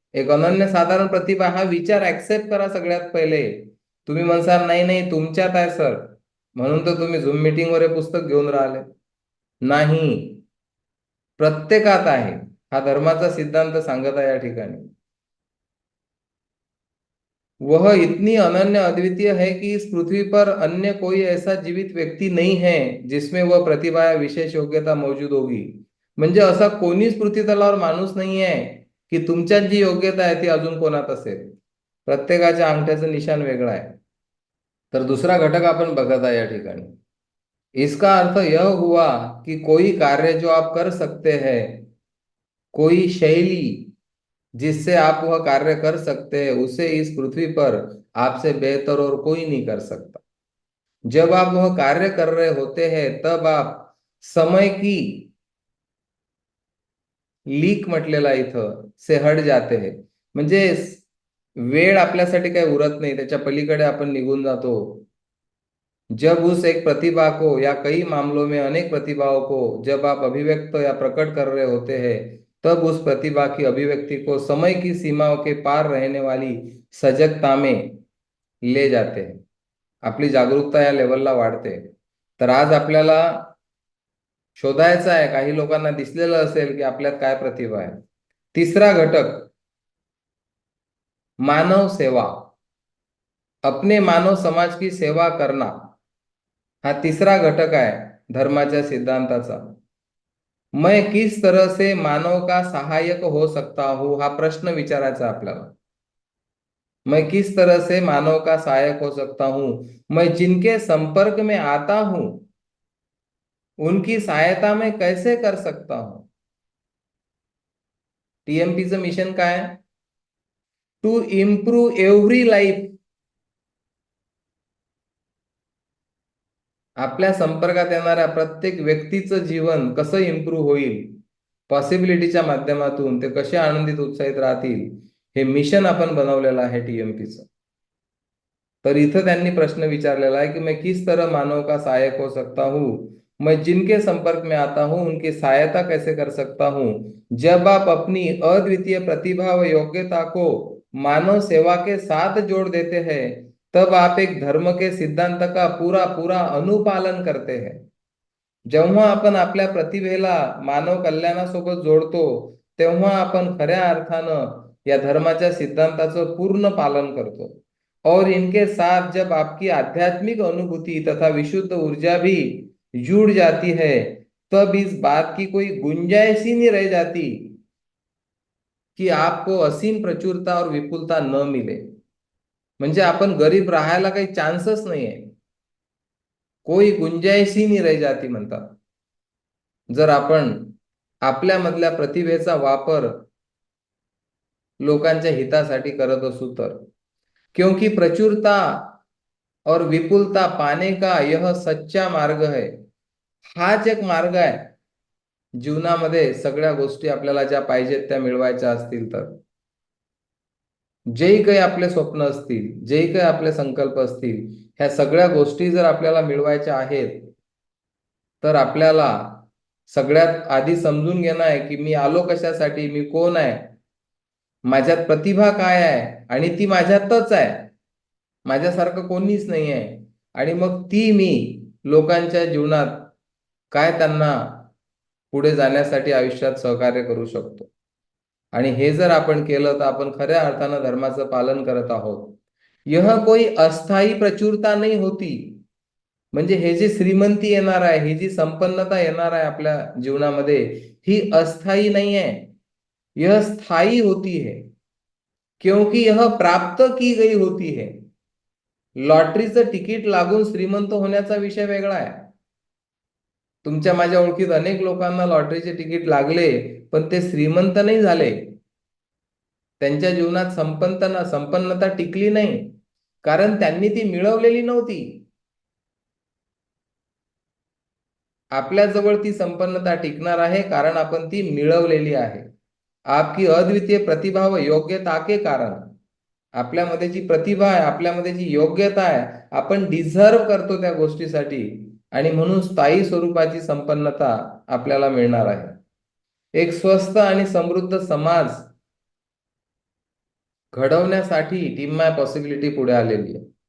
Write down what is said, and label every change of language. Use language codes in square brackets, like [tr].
[mr] एक अनन्य साधारण प्रतिभा हा विचार ऍक्सेप्ट करा सगळ्यात पहिले. तुम्ही म्हणसाल नाही नाही तुमच्यात आहे सर, म्हणून तर तुम्ही झूम मीटिंग वर हे पुस्तक घेऊन राहिले. नाही, प्रत्येकात आहे. हा धर्माचा सिद्धांत सांगत आहे या ठिकाणी. [hi] वह इतनी अनन्य अद्वितीय है कि इस पृथ्वी पर अन्य कोई ऐसा जीवित व्यक्ती नाही है जिसमें वह प्रतिभा या विशेष योग्यता मौजूद होगी. [mr] म्हणजे असा कोणीच पृथ्वी तलावर माणूस नाही आहे की तुमच्यात जी योग्यता आहे ती अजून कोणात असेल. प्रत्येकाच्या अंगठ्याचं निशाण वेगळं आहे. तर दुसरा घटक आपण बघत आहे या ठिकाणी. [hi] इसका अर्थ यह हुआ कि कोई कार्य जो आप कर सकते हैं, कोई शैली जिससे आप वह कार्य कर सकते हैं, उसे इस पृथ्वी पर आपसे बेहतर और कोई नहीं कर सकता. जब आप वह कार्य कर रहे होते हैं तब आप समय की लीक [mr] म्हटलेला इथं [hi] से हट जाते हैं. [mr] म्हणजे वेळ आपल्यासाठी काही उरत नाही, त्याच्या पलीकडे आपण निघून जातो. [hi] जब उस एक प्रतिभा को या कई मामलों में अनेक प्रतिभाओं को जब आप अभिव्यक्त या प्रकट कर रहे होते हैं, तब उस प्रतिभा की अभिव्यक्ति को समय की सीमाओं के पार रहने वाली सजगता में ले जाते हैं. [mr] आपली जागरूकता या लेवलला वाढते. तर आज आपल्याला शोधायचं आहे, काही लोकांना दिसलेलं असेल की आपल्यात काय प्रतिभा आहे. तिसरा घटक मानव सेवा. [hi] अपने मानव समाज की सेवा करना [mr] हा तिसरा घटक आहे धर्माच्या सिद्धांताचा. [hi] मैं किस तरह से मानव का सहायक हो सकता हूं [mr] हा प्रश्न विचारायचा आपल्याला. [hi] मैं किस तरह से मानव का सहायक हो सकता हूं. मैं जिनके संपर्क में आता हूं उनकी सहायता मैं कैसे कर सकता हूं. [mr] टीएमपीचं मिशन काय? [en] To improve every life. [mr] आपल्या संपर्कात येणाऱ्या प्रत्येक व्यक्तीचं जीवन कसं इम्प्रूव्ह होईल, पॉसिबिलिटीच्या माध्यमातून ते कसे आनंदित उत्साहित राहतील, हे मिशन आपण बनवलेलं आहे टीएमपीचं. तर इथं त्यांनी प्रश्न विचारलेला [hi] है कि मैं किस तरह मानव का सहायक हो सकता हूँ. मैं जिनके संपर्क में आता हूँ उनकी सहायता कैसे कर सकता हूँ. जब आप अपनी अद्वितीय प्रतिभा व योग्यता को मानव सेवा के साथ जोड़ देते हैं, तब आप एक धर्म के सिद्धांत का पूरा पूरा अनुपालन करते हैं. [mr] जेव्हा आपण आपल्या प्रतिभेला मानव कल्याणासोबत जोडतो, तेव्हा आपण खऱ्या अर्थानं या धर्माच्या सिद्धांताचं पूर्ण पालन करतो. [hi] और इनके साथ जब आपकी आध्यात्मिक अनुभूति तथा विशुद्ध ऊर्जा भी जुड़ जाती है, तब इस बात की कोई गुंजाइश ही नहीं रह जाती कि आपको असीम प्रचुरता और विपुलता न मिले. [mr] म्हणजे आपण गरीब राहायला काही चान्सच नाहीये. [hi] कोई गुंजाइश ही नहीं रह जाती [mr] म्हणतात. जर आपण आपल्यामधल्या प्रतिभेचा वापर लोकांच्या हितासाठी करत असू तर. [hi] क्योंकि प्रचुरता और विपुलता पाने का यह सच्चा मार्ग है. [mr] हाच एक मार्ग आहे जीवनामध्ये सगळ्या गोष्टी आपल्याला ज्या पाहिजेत त्या मिळवायच्या असतील तर. जे काही आपले स्वप्न असतील, जे काही आपले संकल्प असतील, ह्या सगळ्या गोष्टी जर आपल्याला मिळवायच्या आहेत, तर आपल्याला सगळ्यात आधी समजून घेणं आहे की मी आलो कशासाठी, मी कोण आहे, माझ्यात प्रतिभा काय आहे आणि ती माझ्यातच आहे. माझ्यासारखं कोणीच नाही आहे. आणि मग ती मी लोकांच्या जीवनात काय त्यांना पुढे जाण्यासाठी आयुष्यात सहकार्य करू शकतो. आणि हे जर आपण केलं तर आपण खऱ्या अर्थानं धर्माचं पालन करत आहोत. [hi] यह कोई अस्थायी प्रचुरता नाही होती. [mr] म्हणजे हे जी श्रीमंती येणार आहे, ही जी संपन्नता येणार आहे आपल्या जीवनामध्ये, ही अस्थायी नाही आहे, [hi] यह स्थायी होती है. क्योंकि यह प्राप्त की गई होती है. [mr] लॉटरीचं तिकीट लागून श्रीमंत होण्याचा विषय वेगळा आहे. तुमच्या माझ्या ओळखीत अनेक लोकांना लॉटरीचे तिकीट लागले, पण ते श्रीमंत नाही झाले. त्यांच्या जीवनात संपन्नता टिकली नाही, कारण त्यांनी ती मिळवलेली नव्हती. आपल्या जवळ ती संपन्नता टिकणार आहे कारण आपण ती मिळवलेली आहे. [hi] आपकी अद्वितीय प्रतिभा व योग्यता के कारण. [mr] आपल्यामध्ये जी प्रतिभा आहे, आपल्यामध्ये जी योग्यता आहे, आपण डिझर्व करतो त्या गोष्टीसाठी आणि म्हणून स्थायी स्वरूपाची संपन्नता आपल्याला मिळणार आहे. एक स्वस्थ आणि समृद्ध समाज घडवण्यासाठी टीम माय पॉसिबिलिटी पुढे आलेली आहे.